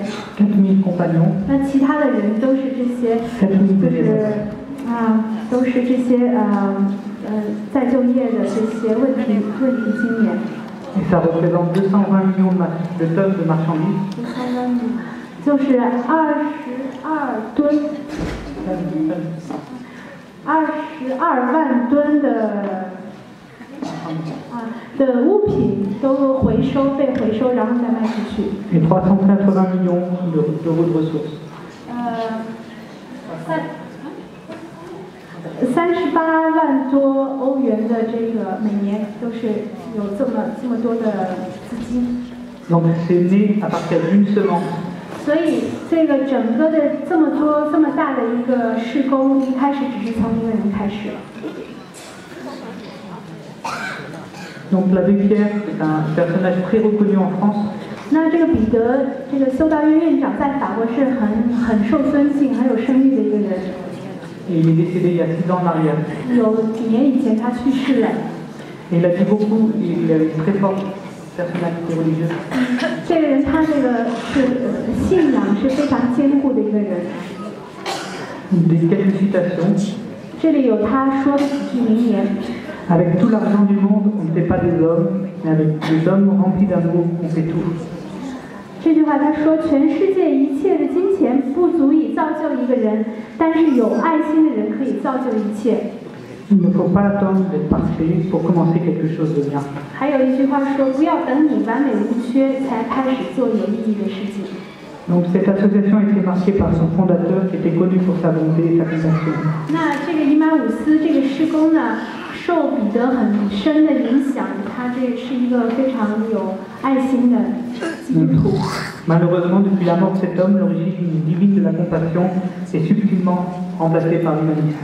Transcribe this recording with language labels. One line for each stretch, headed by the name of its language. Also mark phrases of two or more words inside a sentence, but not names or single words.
French: 4 000 compagnons.
Chinese: 那其他的人都是这些，都是这些再就业的这些问题青年。
French: Et ça représente 220 millions de tonnes de marchandises.
Chinese: 就是22吨，22万吨的物品都被回收，然后再卖出去。
French: Et 380 millions d'euros de ressources.
Chinese: 38 万多欧元的这个每年都是有这么多的资金。
French: Donc c'est né à partir d'une semence.
Chinese: 所以这个整个的这么大的一个事工，一开始只是从一个人开始了。
French: Donc l'abbé Pierre est un personnage très reconnu en France.
Chinese: 那这个彼得，这个修道院院长在法国是很受尊敬、很有声誉的一个人。
French: Et il est décédé il y a 6 ans en arrière.
Chinese: 有几年以前他去世了。
French: Et il a dit beaucoup, il avait une très forte personnalité religieuse.
Chinese: 这个人他这个信仰是非常坚固的一个人。
French: Quelques citations.
Chinese: 这里有他说的几句名言。
French: Avec tout l'argent du monde, on ne fait pas des hommes, mais avec des hommes remplis d'amour, on fait tout.
Chinese: 这句话他说，全世界一切的金钱不足以造就一个人，但是有爱心的人可以造就一切。
French: Il ne faut pas attendre d'être parfait pour commencer quelque chose de bien.
Chinese: 还有一句话说，不要等你完美无缺才开始做有意义的事情。
French: Donc cette association était marquée par son fondateur qui était connu pour sa bonté et sa compassion.
Chinese: 那这个伊玛伍斯这个施工呢，受彼得很深的影响，他这是一个非常有爱心的基督徒。
French: Malheureusement, depuis la mort de cet homme, l'origine divine de la compassion est subtilement remplacée par l'humanisme.